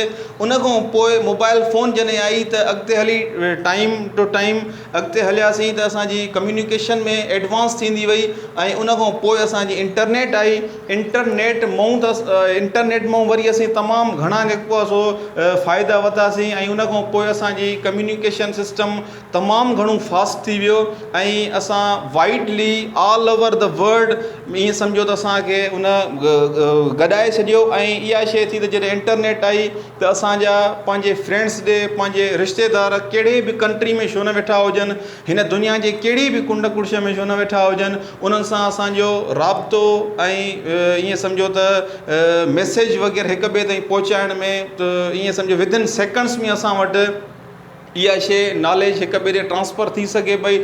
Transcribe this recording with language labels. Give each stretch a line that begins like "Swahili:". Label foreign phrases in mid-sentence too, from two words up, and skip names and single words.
Sindhi: उन खां पोइ मोबाइल फ़ोन जॾहिं आई त अॻिते हली
English: time to time
Sindhi: अॻिते हलियासीं त असांजी कम्युनिकेशन में एडवांस थींदी वई। ऐं उन खां पोइ असांजी इंटरनेट आई। इंटरनेट मां वरी असीं तमामु घणा जेको आहे सो फ़ाइदा वरितासीं ऐं उन खां पोइ असांजी कम्युनिकेशन सिस्टम तमामु घणो फास्ट थी वियो ऐं असां
English: widely all over the world
Sindhi: ईअं सम्झो त असांखे उन गॾाए छॾियो। ऐं इहा शइ थी त जॾहिं इंटरनेट आई त असांजा पंहिंजे फ्रेंड्स ॾे, पंहिंजे रिश्तेदार कहिड़े बि कंट्री में छो न वेठा हुजनि, हिन दुनिया जे कहिड़ी बि कुंड कुर्श में छो न वेठा हुजनि, उन्हनि सां असांजो राब्तो ऐं ईअं सम्झो त मैसेज वग़ैरह हिक ॿिए ताईं पहुचाइण में त ईअं सम्झो
English: within seconds
Sindhi: में असां वटि इहा शइ नॉलेज हिक ॿिए ॾे ट्रांसफ़र थी सघे पई।